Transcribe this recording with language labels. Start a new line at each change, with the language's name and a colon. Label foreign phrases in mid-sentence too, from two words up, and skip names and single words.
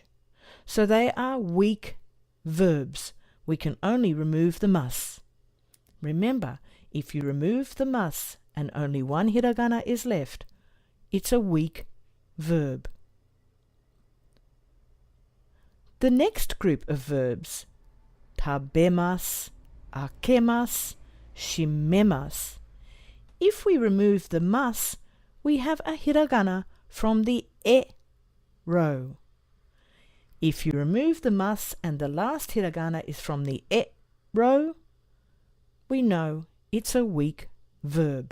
English: So they are weak verbs. We can only remove the mas. Remember, if you remove the mas and only one hiragana is left, it's a weak verb. The next group of verbs,
Japanese: たべます、あけます、しめます.
English: If we remove the mas, we have a hiragana from the e row. If you remove the mas and the last hiragana is from the e row, we know it's a weak verb.